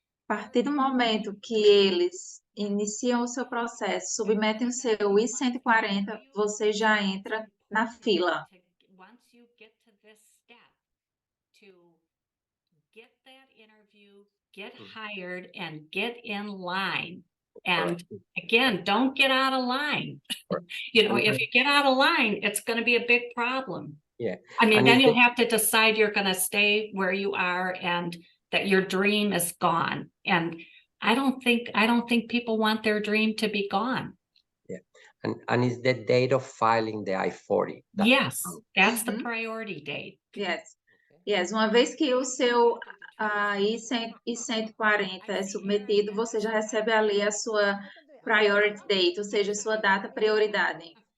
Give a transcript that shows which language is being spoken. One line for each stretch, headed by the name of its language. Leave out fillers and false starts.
Portuguese: A partir do momento que eles iniciam o seu processo, submetem o seu I-140, você já entra na fila.
English: Once you get to this step, to get that interview, get hired, and get in line. And again, don't get out of line. You know, if you get out of line, it's going to be a big problem. Yeah. I mean, And then if you'll they- have to decide you're going to stay where you are and that your dream is gone. And I don't think people want their dream to be gone. And it's the date of filing the I-40. Yes, that's the Mhm. priority date. Yes.
Portuguese: Uma vez que o seu I-140 é submetido, você já recebe ali a sua priority date, ou seja, a sua data prioridade.